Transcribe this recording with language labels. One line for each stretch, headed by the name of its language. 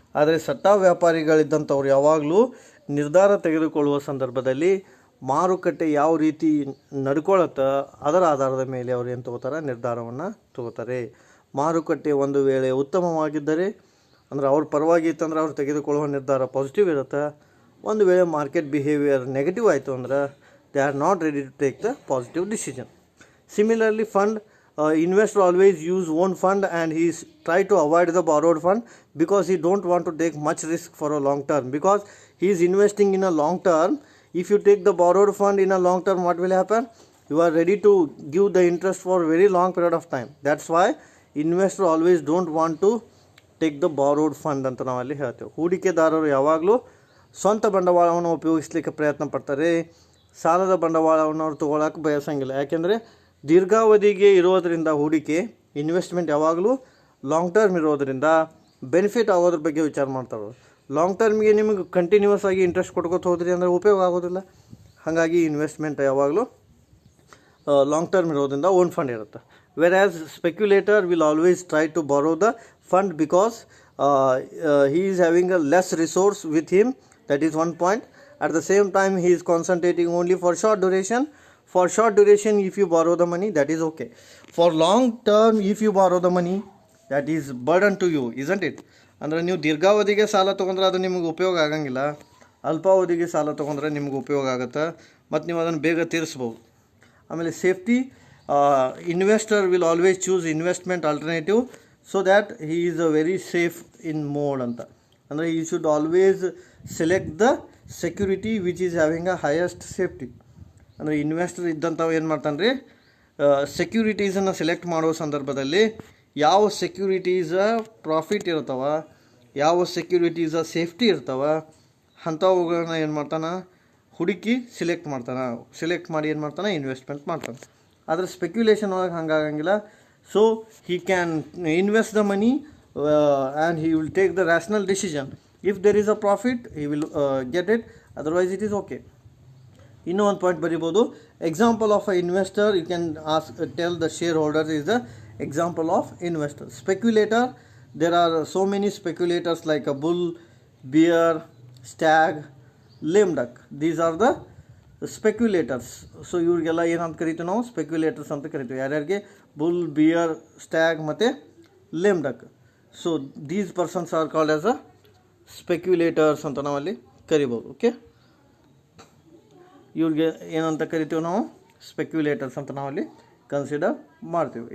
Kannada: ಆದರೆ ಸಟ್ಟ ವ್ಯಾಪಾರಿಗಳಿದ್ದಂಥವ್ರು ಯಾವಾಗಲೂ ನಿರ್ಧಾರ ತೆಗೆದುಕೊಳ್ಳುವ ಸಂದರ್ಭದಲ್ಲಿ ಮಾರುಕಟ್ಟೆ ಯಾವ ರೀತಿ ನಡ್ಕೊಳ್ಳುತ್ತೆ ಅದರ ಆಧಾರದ ಮೇಲೆ ಅವರು ಏನು ತಗೋತಾರೆ, ನಿರ್ಧಾರವನ್ನು ತಗೋತಾರೆ. ಮಾರುಕಟ್ಟೆ ಒಂದು ವೇಳೆ ಉತ್ತಮವಾಗಿದ್ದರೆ ಅಂದರೆ ಅವ್ರ ಪರವಾಗಿ ಇತ್ತಂದ್ರೆ ಅವ್ರು ತೆಗೆದುಕೊಳ್ಳುವ ನಿರ್ಧಾರ ಪಾಸಿಟಿವ್ ಇರುತ್ತೆ. ಒಂದು ವೇಳೆ ಮಾರ್ಕೆಟ್ ಬಿಹೇವಿಯರ್ ನೆಗೆಟಿವ್ ಆಯಿತು ಅಂದ್ರೆ
English: they are not ready to take the positive decision. Similarly, fund, investor always use own fund and he try to avoid the borrowed fund because he don't want to take much risk for a long term, because he is investing in a long term. If you take the borrowed fund in a long term, what will happen? You are ready to give the interest for a very long period of time. That's why investor always don't want to take the borrowed fund
Kannada: ಅಂತ ನಾವಲ್ಲಿ ಹೇಳ್ತೇವೆ. ಹೂಡಿಕೆದಾರರು ಯಾವಾಗಲೂ ಸ್ವಂತ ಬಂಡವಾಳವನ್ನು ಉಪಯೋಗಿಸಲಿಕ್ಕೆ ಪ್ರಯತ್ನ ಪಡ್ತಾರೆ. ಸಾಲದ ಬಂಡವಾಳವನ್ನು ಅವ್ರು ತೊಗೊಳಕ್ಕೆ ಬಯಸಂಗಿಲ್ಲ. ಯಾಕೆಂದರೆ ದೀರ್ಘಾವಧಿಗೆ ಇರೋದರಿಂದ ಹೂಡಿಕೆ ಇನ್ವೆಸ್ಟ್ಮೆಂಟ್ ಯಾವಾಗಲೂ ಲಾಂಗ್ ಟರ್ಮ್ ಇರೋದರಿಂದ ಬೆನಿಫಿಟ್ ಆಗೋದ್ರ ಬಗ್ಗೆ ವಿಚಾರ ಮಾಡ್ತಾರೆ. ಲಾಂಗ್ ಟರ್ಮ್ಗೆ ನಿಮಗೆ ಕಂಟಿನ್ಯೂಸ್ ಆಗಿ ಇಂಟ್ರೆಸ್ಟ್ ಕೊಟ್ಕೋತ ಹೋದ್ರಿ ಅಂದರೆ ಉಪಯೋಗ ಆಗೋದಿಲ್ಲ. ಹಾಗಾಗಿ ಇನ್ವೆಸ್ಟ್ಮೆಂಟ್ ಯಾವಾಗಲೂ ಲಾಂಗ್ ಟರ್ಮ್ ಇರೋದ್ರಿಂದ ಓನ್ ಫಂಡ್ ಇರುತ್ತೆ.
English: Whereas speculator will always try to borrow the fund because he is having a less resource with him. That is one point. At the same time, he is concentrating only for short duration. For short duration, if you borrow the money, that is okay. For long term, if you borrow the money, that is burden to you, isn't it?
Kannada: ಅಂದರೆ ನೀವು ದೀರ್ಘಾವಧಿಗೆ ಸಾಲ ತೊಗೊಂಡ್ರೆ ಅದು ನಿಮಗೆ ಉಪಯೋಗ ಆಗಂಗಿಲ್ಲ, ಅಲ್ಪಾವಧಿಗೆ ಸಾಲ ತೊಗೊಂಡ್ರೆ ನಿಮ್ಗೆ ಉಪಯೋಗ ಆಗುತ್ತೆ ಮತ್ತು ನೀವು ಅದನ್ನು ಬೇಗ ತೀರಿಸ್ಬೋದು.
English: ಆಮೇಲೆ safety, investor will always choose investment alternative so that he is a very safe in mode ಅಂತ. ಅಂದರೆ you should always select the security which is having a highest safety.
Kannada: ಅಂದರೆ ಇನ್ವೆಸ್ಟರ್ ಇದ್ದಂಥವು ಏನು ಮಾಡ್ತಾನೆ ರೀ, ಸೆಕ್ಯೂರಿಟೀಸನ್ನು ಸೆಲೆಕ್ಟ್ ಮಾಡೋ ಸಂದರ್ಭದಲ್ಲಿ ಯಾವ ಸೆಕ್ಯೂರಿಟೀಸ ಪ್ರಾಫಿಟ್ ಇರ್ತಾವ, ಯಾವ ಸೆಕ್ಯೂರಿಟೀಸ ಸೇಫ್ಟಿ ಇರ್ತಾವ, ಅಂಥವುಗಳನ್ನ ಏನು ಮಾಡ್ತಾನೆ ಹುಡುಕಿ ಸೆಲೆಕ್ಟ್ ಮಾಡಿ ಏನು ಮಾಡ್ತಾನೆ ಇನ್ವೆಸ್ಟ್ಮೆಂಟ್ ಮಾಡ್ತಾನೆ. ಆದರೆ ಸ್ಪೆಕ್ಯುಲೇಷನ್ ಒಳಗೆ ಹಂಗಾಗಂಗಿಲ್ಲ.
English: So he can invest the money and he will take the rational decision. If there is a profit he will get it, otherwise it is okay.
Kannada: ಇನ್ನೂ ಒಂದು ಪಾಯಿಂಟ್ ಬರಿಬೋದು.
English: Example of a investor, you can tell the shareholder is the example of investor. Speculator, there are so many speculators like a bull, bear, stag, lame duck. These are the speculators.
Kannada: So ಇವ್ರಿಗೆಲ್ಲ ಏನಂತ ಕರಿತೀವಿ ನಾವು, ಸ್ಪೆಕ್ಯುಲೇಟರ್ಸ್ ಅಂತ ಕರಿತೀವಿ. ಯಾರ್ಯಾರಿಗೆ, bull, beer, stack ಮತ್ತು ಲೇಮ್ duck.
English: so these persons are called as a speculators
Kannada: ಅಂತ ನಾವಲ್ಲಿ ಕರಿಬೋದು. ಓಕೆ, ಇವ್ರಿಗೆ ಏನಂತ ಕರಿತೀವಿ ನಾವು, ಸ್ಪೆಕ್ಯುಲೇಟರ್ಸ್ ಅಂತ ನಾವಲ್ಲಿ ಕನ್ಸಿಡರ್ ಮಾಡ್ತೀವಿ.